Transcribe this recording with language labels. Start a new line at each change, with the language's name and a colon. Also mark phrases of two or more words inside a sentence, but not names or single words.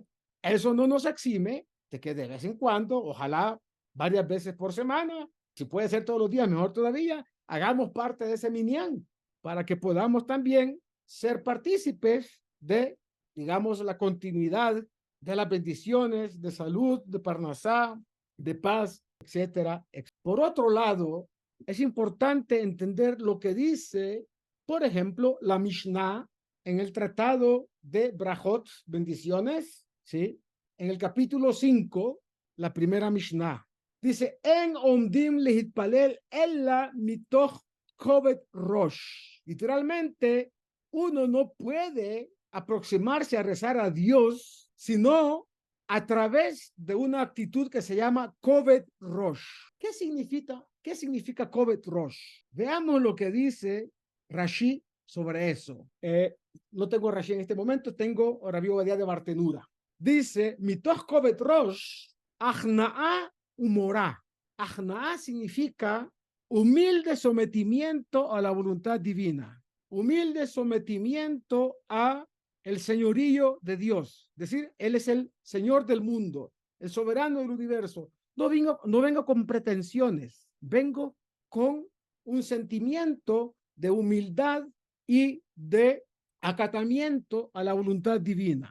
Spanish: Eso no nos exime de que de vez en cuando, ojalá varias veces por semana, si puede ser todos los días, mejor todavía, hagamos parte de ese minyan para que podamos también ser partícipes de, digamos, la continuidad de las bendiciones de salud, de parnasá, de paz, etcétera. Por otro lado, es importante entender lo que dice, por ejemplo, la Mishnah en el tratado de Brajot, bendiciones, ¿sí? En el capítulo 5, la primera Mishnah, dice,
Hebrew: אין עומדין להתפלל אלא מתוך כובד ראש.
Spanish: Literalmente, uno no puede aproximarse a rezar a Dios, sino a través de una actitud que se llama
Hebrew: כובד ראש.
Spanish: ¿Qué significa
Hebrew: כובד ראש?
Spanish: Veamos lo que dice Rashi sobre eso. No tengo Rashi en este momento, tengo Rabbi Obadia de Bartenura. Dice,
Hebrew: מתוך כובד ראש, הכנעה הומורה.
Spanish: Achnaa significa humilde sometimiento a la voluntad divina, humilde sometimiento a el señorío de Dios. Es decir, Él es el Señor del mundo, el soberano del universo. No vengo con pretensiones, vengo con un sentimiento de humildad y de acatamiento a la voluntad divina.